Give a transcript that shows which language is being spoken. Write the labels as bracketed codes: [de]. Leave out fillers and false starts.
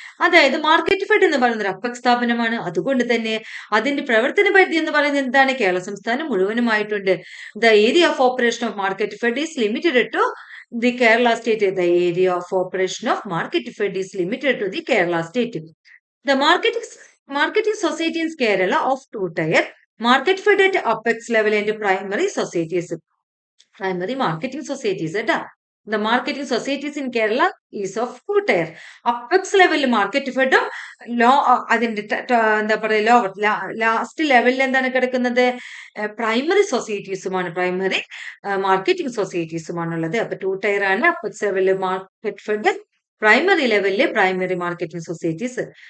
[ml] അതായത് market fed എന്ന് പറയുന്നത് ഒരു അപ്പക് സ്ഥാപനമാണ്. അതുകൊണ്ട് തന്നെ അതിന്റെ പ്രവർത്തന പരിധി എന്ന് പറയുന്നത് എന്താണ്, കേരള സംസ്ഥാനം മുഴുവനുമായിട്ടുണ്ട്. [en] The area of operation of market fed is limited to the Kerala state. The area of operation of market fed is limited to the Kerala state. The marketing society in Kerala of two tier, market fed at apex level and primary societies. Primary marketing societies. The marketing societies in Kerala is of two tier. Apex level market fed law [ml] അതിന്റെ എന്താ പറയുക last ലെവലിൽ എന്താണ് കിടക്കുന്നത്, primary സൊസൈറ്റീസുമാണ്, primary marketing സൊസൈറ്റീസുമാണുള്ളത്. അപ്പൊ two tier ആണ്. Apex ലെവലിൽ market fed, primary ലെവലില് primary marketing societies.